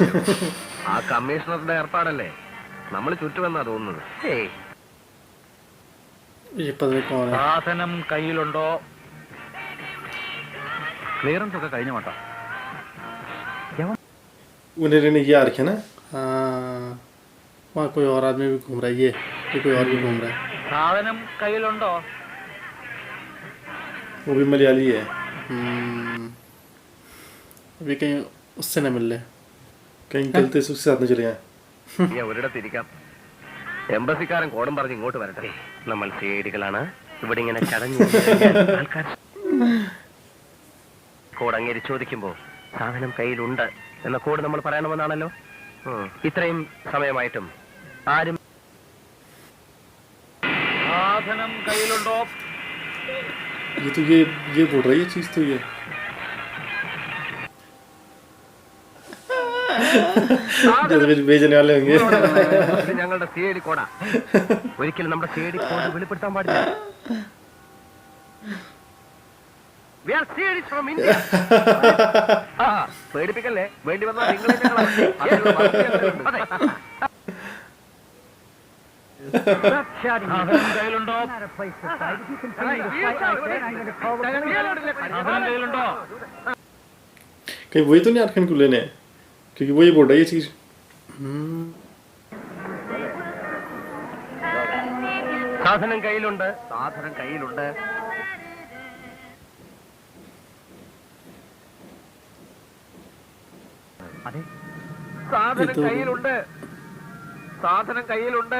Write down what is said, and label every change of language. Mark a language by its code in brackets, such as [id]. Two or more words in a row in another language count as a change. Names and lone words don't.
[ml] ആ കമ്മീഷണറുടെ ഏർപ്പാടല്ലേ? നമ്മൾ ചുറ്റുമെന്നാ തോന്നുന്നത്. [hi] ये पता नहीं कौन है। [ml] സാധനം കയ്യിലുണ്ടോ? ക്ലിയറൻസ് ഒക്കെ കഴിഞ്ഞ മാട്ടോ. [hi] उन्हें ने ये रखे ना हाँ वहाँ कोई और आदमी भी घूम रहा है, ये कोई और भी घूम रहा है। [ml] സാധനം കയ്യിലുണ്ടോ? [hi] वो भी मलयाली है अभी कहीं उससे न मिल रहे। कहीं गलती से उसके साथ न चले गए [ml] ഞാൻ ഒരിടത്തിരിക്കാം. എംബസിക്കാരൻ കോടം പറഞ്ഞ് ഇങ്ങോട്ട് വരട്ടെ. നമ്മൾ സിഐഡികളാണ്. ഇവിടെ ഇങ്ങനെ ചടഞ്ഞു ആൾക്കാർ കോഡ് അങ്ങേര് ചോദിക്കുമ്പോ സാധനം കയ്യിലുണ്ട് എന്ന കോഡ് നമ്മൾ പറയണമെന്നാണല്ലോ. ഇത്രയും സമയമായിട്ടും ആരും സാധനം കയ്യിലുണ്ടോ? [hi] ये तो ये बोल रहा है ये चीज तो ये जैसे भेजने वाले होंगे [ml] ഇത് ഞങ്ങളുടെ സിഐഡി കോഡാ. ഒരിക്കലും നമ്മുടെ സിഐഡി കോഡ് വെളിപ്പെടുത്താൻ പാടില്ല. [en] We are CIDs from India. [ml] പേടിപ്പിക്കല്ലേ? വേണ്ടി വന്നാൽ നിങ്ങളെ ഞങ്ങൾ അതിനുള്ള മറുപടി അതെ. സാധനം കയ്യിലുണ്ടോ? സാധനം കയ്യിലുണ്ടോ? [hi] कहीं वही तो नहीं आरखन को लेने क्योंकि वही बोल रहा है ये चीज [ml] സാധനം കയ്യിലുണ്ട്. സാധനം കയ്യിലുണ്ട്. അതെ, സാധനം കയ്യിലുണ്ട്. സാധനം കയ്യിലുണ്ട്.